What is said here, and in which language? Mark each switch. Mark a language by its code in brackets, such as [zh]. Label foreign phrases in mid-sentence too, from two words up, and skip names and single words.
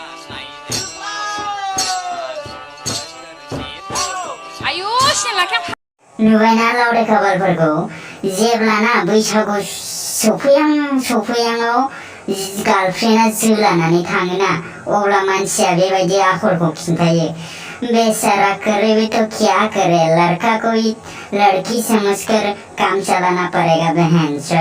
[brx] नुबायना लावरे खाबालफोरखौ जेब्लाना बैसागु सफैहांआव गार्लफ्रेन्डआ जोलानानै थाङोना अब्ला मानसिया बेबायदि आखलखौ खिन्थायो। [hi] बेचारा करे भी तो क्या करे, लड़का कोई लड़की समझकर काम चलाना पड़ेगा बहनचोद।